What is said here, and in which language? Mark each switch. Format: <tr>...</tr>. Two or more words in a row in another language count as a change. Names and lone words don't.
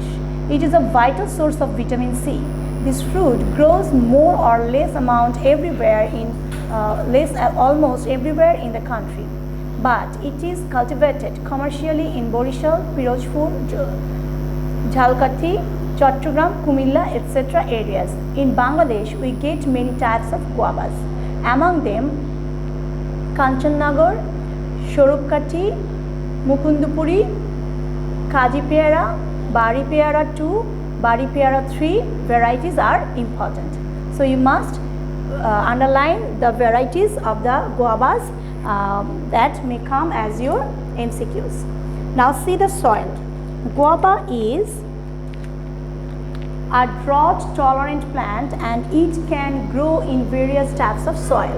<en>It is a vital source of vitamin C. This fruit grows more or less amount everywhere almost everywhere in the country, but it is cultivated commercially in Borishal, Pirojpur, Jhalkathi, Chattogram, Kumilla, etc. areas. In Bangladesh, we get many types of guavas. Among them, Kanchannagar, Swarupkathi, Mukundapuri, Kaji Peara, Bari Peara 2, Bari Peara 3 varieties are important. So you must underline the varieties of the guavas that may come as your MCQs. Now see the soil. Guava is a drought tolerant plant and it can grow in various types of soil.</en>